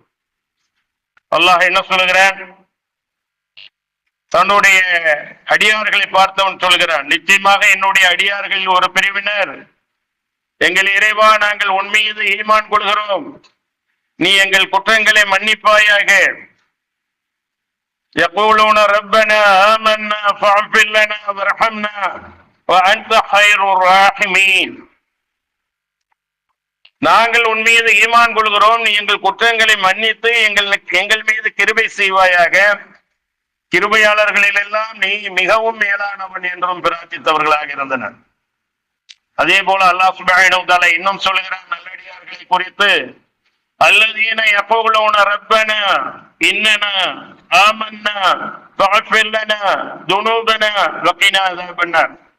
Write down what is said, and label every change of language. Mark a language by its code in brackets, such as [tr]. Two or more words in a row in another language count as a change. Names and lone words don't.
[ta] அல்லாஹ் என்ன சொல்லுகிறான்? தன்னுடைய அடியார்களை பார்த்தவன் சொல்கிறான், நிச்சயமாக என்னுடைய அடியார்கள் ஒரு பிரிவினர் எங்கள் இறைவா நாங்கள் உன் மீது ஈமான் கொள்கிறோம், நீ எங்கள் குற்றங்களை மன்னிப்பாயாக. [ar] يقولون ربنا آمنا فاغفر لنا وارحمنا وأنت خير الراحمين. [ta] நாங்கள் உன் மீது ஈமான் கொள்கிறோம், நீ எங்கள் குற்றங்களை மன்னித்து எங்கள் மீது கிருபை செய்வாயாக, கிருபையாளர்களில் எல்லாம் நீ மிகவும் மேலானவன் என்றும் பிரார்த்தித்தவர்களாக இருந்தனர். அதே போல [ar] الله سبحانه وتعالى [ta] இன்னும் சொல்கிறான் நல்லடியார்களை குறித்து, [ar] الذين يقولون ربنا إننا آمنا فاغفر لنا ذنوبنا وقنا عذاب النار.